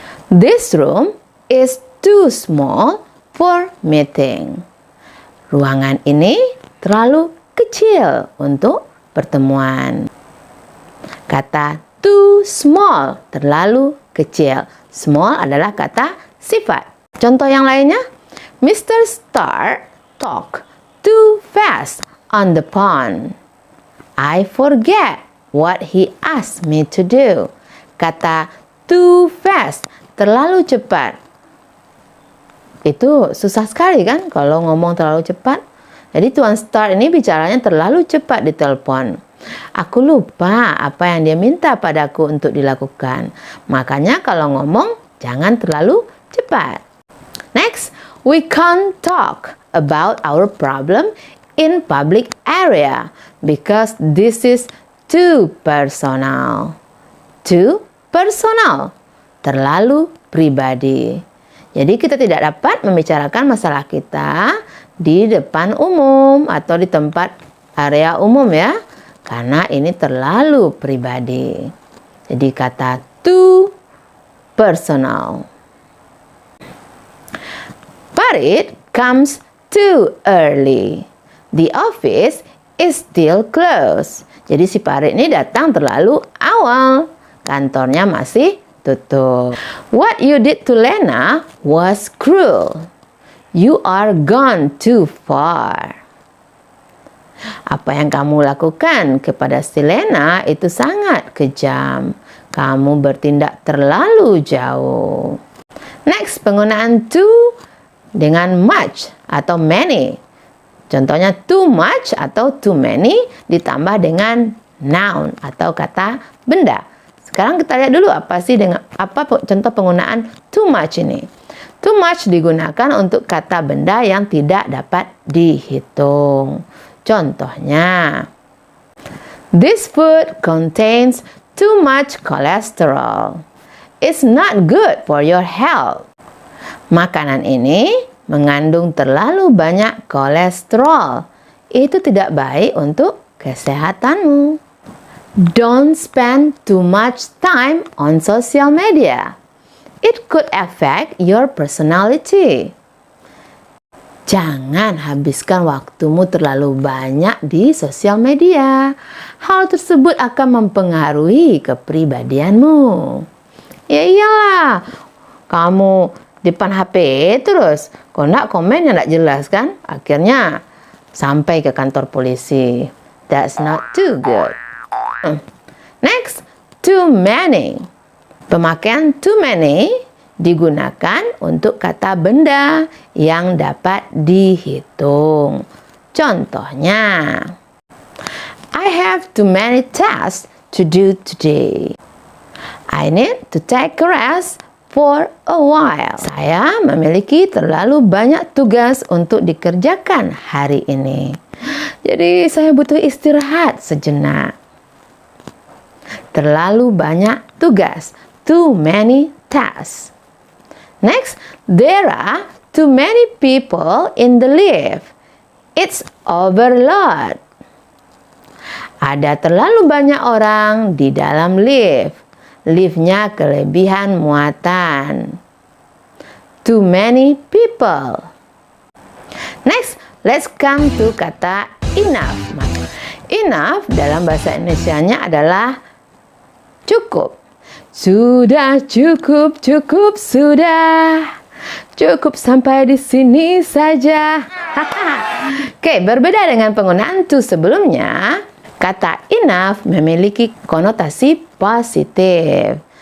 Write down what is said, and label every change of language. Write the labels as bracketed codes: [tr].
[en] This room is too small for meeting. [id] Ruangan ini terlalu kecil untuk pertemuan. Kata [en] too small, [id] terlalu kecil. Small adalah kata sifat. Contoh yang lainnya, Mr. [en] Star talk too fast on the phone. I forget what he asked me to do. [id] Kata [en] too fast, [id] terlalu cepat. Itu susah sekali kan kalau ngomong terlalu cepat. Jadi Tuan Star ini bicaranya terlalu cepat di telepon. Aku lupa apa yang dia minta padaku untuk dilakukan. Makanya kalau ngomong jangan terlalu cepat. [en] Next, we can't talk about our problem in public area because this is too personal. Too personal, [id] terlalu pribadi. Jadi kita tidak dapat membicarakan masalah kita di depan umum atau di tempat area umum ya, karena ini terlalu pribadi. Jadi kata too personal. [en] Farid comes too early. The office is still closed. [id] Jadi si Farid ini datang terlalu awal. Kantornya masih tutup. [en] What you did to Lena was cruel. You are gone too far. [id] Apa yang kamu lakukan kepada si Lena itu sangat kejam. Kamu bertindak terlalu jauh. Next, penggunaan to dengan much atau many. Contohnya too much atau too many ditambah dengan noun atau kata benda. Sekarang kita lihat dulu apa contoh penggunaan too much ini. Too much digunakan untuk kata benda yang tidak dapat dihitung. [en] Contohnya, this food contains too much cholesterol. It's not good for your health. [id] Makanan ini mengandung terlalu banyak kolesterol. Itu tidak baik untuk kesehatanmu. [en] Don't spend too much time on social media. It could affect your personality. [id] Jangan habiskan waktumu terlalu banyak di sosial media. Hal tersebut akan mempengaruhi kepribadianmu. Ya iyalah, kamu depan HP terus, kok nak komen yang tak jelas kan? Akhirnya sampai ke kantor polisi. [en] That's not too good. Next, too many. [id] Pemakaian too many digunakan untuk kata benda yang dapat dihitung. [en] Contohnya, I have too many tasks to do today. I need to take a rest for a while. [id] Saya memiliki terlalu banyak tugas untuk dikerjakan hari ini. Jadi saya butuh istirahat sejenak. Terlalu banyak tugas. [en] Too many tasks. Next, there are too many people in the lift. It's overload. [id] Ada terlalu banyak orang di dalam lift. Liftnya kelebihan muatan. [en] Too many people. Next, let's come to kata enough. [id] Enough dalam bahasa Indonesianya adalah cukup. Sudah cukup, sudah. Cukup sampai di sini saja. Oke, berbeda dengan penggunaan to sebelumnya, kata enough memiliki konotasi positif.